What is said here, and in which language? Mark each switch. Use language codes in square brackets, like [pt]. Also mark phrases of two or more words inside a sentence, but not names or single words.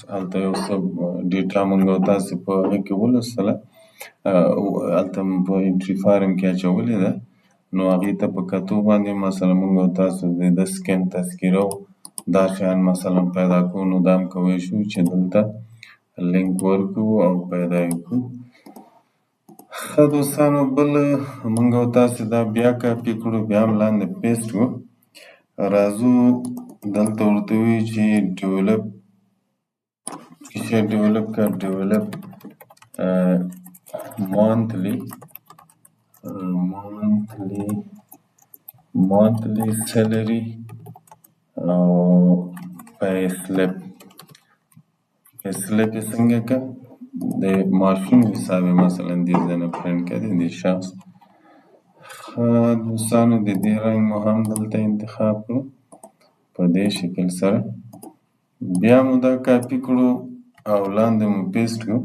[ps] هلته یو څه ډیټا موږ او تاسې په هغه کې ولوستله، هلته په [en] entry form [ps] کې اچولې ده، نو هغې ته په کتو باندې مثلا موږ او تاسو د سکن تذکره او دا شیان مثلا پیدا کوو، نو دا هم کولی شو چې دلته لینک ورکړو او پیدا یې کړو. ښه دوستانو بل موږ او تاسې دا بیا کاپي کړو، بیا هم لاندې پیسټ کړو. راځو دلته ورته وایو چې ډیولپ چې شی ډیولپ کړه، ډیولپ [en] monthly salary [ps] او [en] pay slip [ps] یې څنګه که د معاشونو حساب یې مثلا دې ځای نه پرنټ کړه د دې شخص. ښه دوستانو د دې رنګ مو هم دلته انتخاب کړو په دې شکل سره. بیا مو دا کاپي کړو او لاندې مو پیسټ کړو.